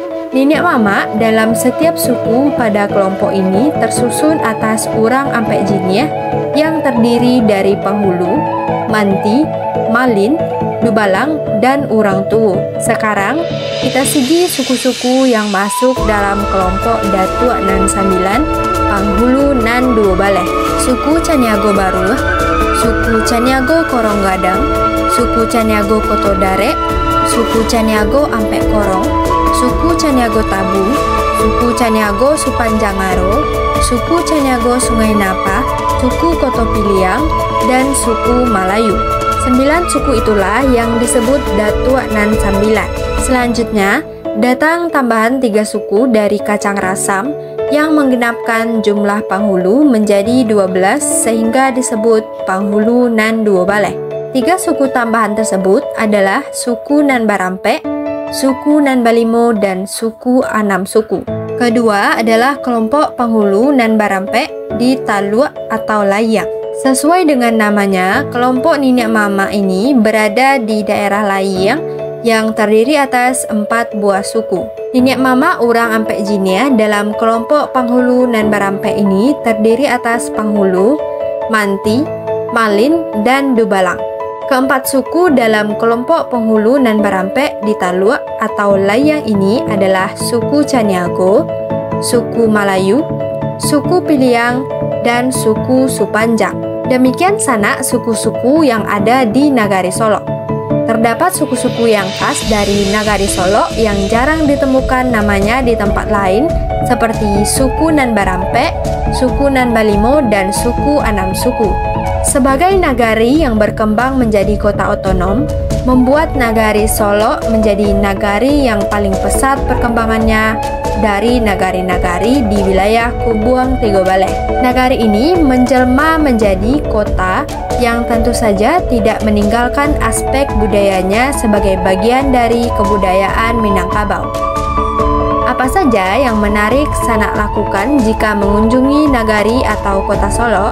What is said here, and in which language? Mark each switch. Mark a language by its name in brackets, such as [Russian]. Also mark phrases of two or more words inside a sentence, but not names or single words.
[Indonesian] Minyak Mama dalam setiap suku pada kelompok ini tersusun atas urang Ampek Jiniah yang terdiri dari penghulu, manti, malin, Dubalang, dan Urangtuo. Sekarang, kita sigi suku-suku yang masuk dalam kelompok Datuk nan 9, Panghulu nan 2 Baleh. Suku Caniago Baru, suku Caniago Korong Gadang, suku Caniago Koto Darek, suku Caniago Ampek Korong, suku Caniago Tabu, suku Caniago Supanjangaro, suku Caniago Sungai Napa, suku Koto Piliang, dan suku Malayu. 9 suku itulah yang disebut Datuk nan 9. Selanjutnya, datang tambahan 3 suku dari Kacang Rasam yang menggenapkan jumlah Panghulu menjadi 12 sehingga disebut Panghulu nan 2 Baleh. 3 suku tambahan tersebut adalah suku nan Barampek, suku nan Balimo, dan suku Anam Suku. Kedua adalah kelompok Panghulu nan Barampek di Taluk atau Layang. Sesuai dengan namanya, kelompok Ninek Mama ini berada di daerah Layang yang terdiri atas 4 buah suku. Ninek Mama Urang Ampek Jinia dalam kelompok Panghulu nan Barampek ini terdiri atas Panghulu, Manti, Malin, dan Dubalang. Keempat suku dalam kelompok Panghulu nan Barampek di Taluk atau Layang ini adalah suku Caniago, suku Malayu, suku Piliang, dan suku Supanjang. Demikian sanak suku-suku yang ada di Nagari Solok. Terdapat suku-suku yang khas dari Nagari Solok yang jarang ditemukan namanya di tempat lain seperti suku nan Barampek, suku nan Balimo, dan suku Anam Suku. Sebagai nagari yang berkembang menjadi kota otonom, membuat Nagari Solok menjadi nagari yang paling pesat perkembangannya dari nagari-nagari di wilayah Kubuang Tigo Baleh. Nagari ini menjelma menjadi kota yang tentu saja tidak meninggalkan aspek budayanya sebagai bagian dari kebudayaan Minangkabau. Apa saja yang menarik sanak lakukan jika mengunjungi nagari atau kota Solok?